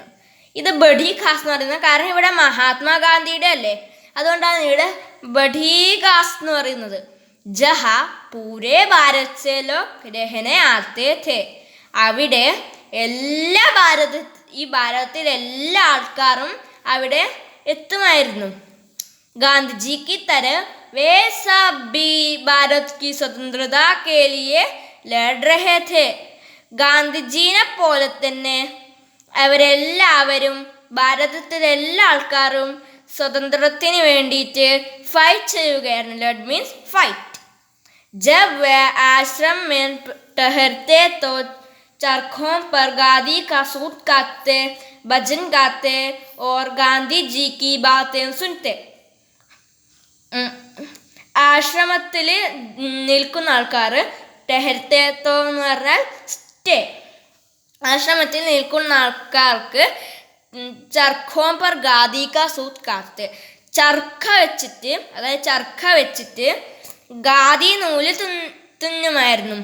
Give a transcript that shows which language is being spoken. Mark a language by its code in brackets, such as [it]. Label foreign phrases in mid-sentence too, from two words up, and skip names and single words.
[ml] ഇത് [hi] बड़ी खास [ml] എന്ന് പറയുന്നത് കാരണം ഇവിടെ മഹാത്മാഗാന്ധിയുടെ അല്ലേ, അതുകൊണ്ടാണ് ഇവിടെ [hi] बड़ी खास [ml] എന്ന് പറയുന്നത്. [hi] जहाँ पूरे भारत से लोग रहने आते थे. [ml] അവിടെ ഈ ഭാരതത്തിലെ എല്ലാ ആൾക്കാരും അവിടെ എത്തുമായിരുന്നു. [hi] ഗാന്ധിജി की तरह वे सब भी भारत की स्वतंत्रता के लिए लड़ रहे थे. [ml] ഗാന്ധിജീനെ പോലെ തന്നെ അവരെല്ലാവരും, ഭാരതത്തിലെ എല്ലാ ആൾക്കാരും സ്വതന്ത്രത്തിന് വേണ്ടിയിട്ട് ഫൈറ്റ് ചെയ്യുകയായിരുന്നു. [en] ലഡ് means fight. [hi] जब वे आश्रम में ठहरते तो चरखों पर गांधी का सूट काटते, भजन गाते और गांधी जी की बातें सुनते. [ml] ആശ്രമത്തിൽ നിൽക്കുന്ന ആൾക്കാർ, ടെഹർത്തേത്തോ എന്ന് പറഞ്ഞാൽ സ്റ്റേ. ആശ്രമത്തിൽ നിൽക്കുന്ന ആൾക്കാർക്ക് [hi] चरखों पर गादी का सूत कातते, [ml] ചർക്ക വെച്ചിട്ട് ഗാദി നൂല് തുന്നുമായിരുന്നു.